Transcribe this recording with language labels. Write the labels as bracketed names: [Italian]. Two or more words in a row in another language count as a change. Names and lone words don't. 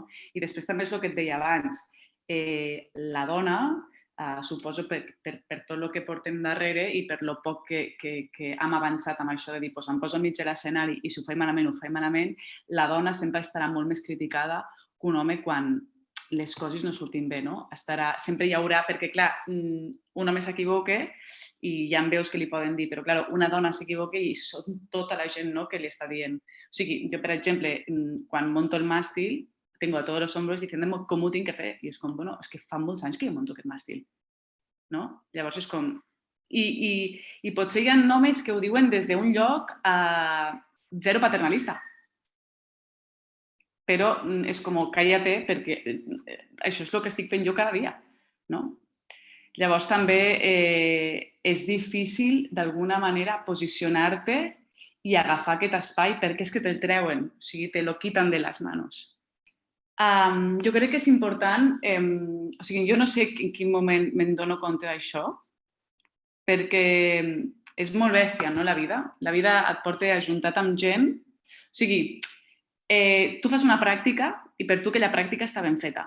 [Catalan] I després també és el que et deia abans, la dona, suposo per tot el que portem darrere i per lo poc que hem avançat amb això de dir, em poso enmig de l'escenari i si ho faig malament, la dona sempre estarà molt més criticada que un home quan les coses no surtin bé, no? Sempre hi haurà, perquè clar, un home s'equivoca i ja em veus que li poden dir, però clar, una dona s'equivoca i són tota la gent que li està dient. O sigui, jo, per exemple, quan monto el màstil, [Spanish] tengo a todos los hombros diciéndome [Catalan] com ho tinc que fer. I és com, bueno, és que fa molts anys que jo monto aquest màstil. No? Llavors és com... I potser hi ha homes que ho diuen des d'un lloc zero paternalista. Però és com, cállate, perquè això és el que estic fent jo cada dia. No? Llavors també és difícil, d'alguna manera, posicionar-te i agafar aquest espai perquè és que te'l treuen, o sigui, [Spanish] te lo quitan de les manos. Jo crec que és important, o sigui, jo no sé en quin moment me'n dono compte d'això, perquè és molt bèstia, no, la vida? La vida et porta ajuntat amb gent. O sigui, tu fas una pràctica i per tu aquella pràctica està ben feta.